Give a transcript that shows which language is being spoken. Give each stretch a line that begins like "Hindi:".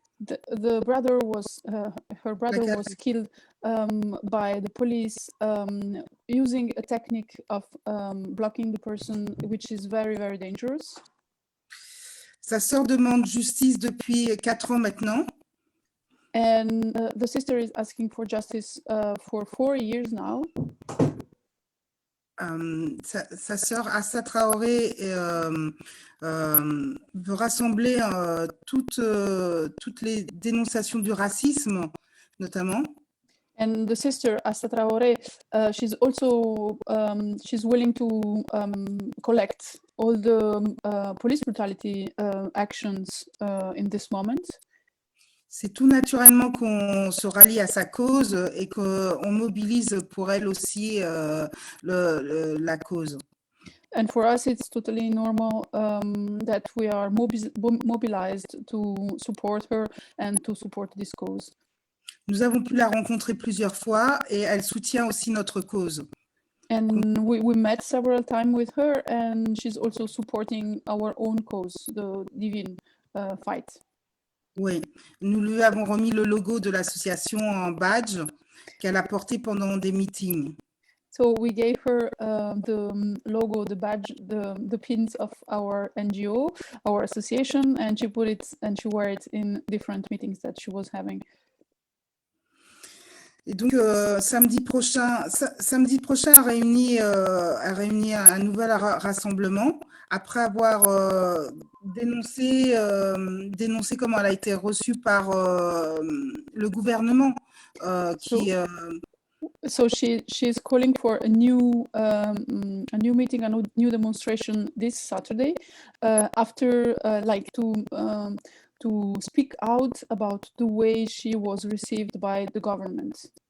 English: The brother was, her brother was killed by the police using a technique of blocking the person, which is very, very dangerous.
French: Sa sœur demande justice depuis 4 ans maintenant.
English: And the sister is asking for justice for 4 years now.
French: Sa sœur Assa Traoré veut rassembler toutes les dénonciations du racisme, notamment.
English: And the sister Assa Traoré, she's also she's willing to collect all the police brutality actions in this moment.
French: C'est tout naturellement qu'on se rallie à sa cause et qu'on mobilise pour elle aussi la cause.
English: And for us, it's totally normal that we are mobilized to support her and to support this cause.
French: Nous avons pu la rencontrer plusieurs fois et elle soutient aussi notre cause.
English: And we met several times with her, and she's also supporting our own cause, the Divine fight.
French: Oui, nous lui avons remis le logo de l'association en badge qu'elle a porté pendant des meetings.
English: So we gave her the logo, the badge, the pins of our NGO, our association, and she put it and she wore it in different meetings that she was having.
French: Et donc samedi prochain a réuni un nouvel rassemblement après avoir dénoncé comment elle a été reçue par le gouvernement qui.
English: So she's calling for a new meeting, a new demonstration this Saturday, after like to speak out about the way she was received by the government.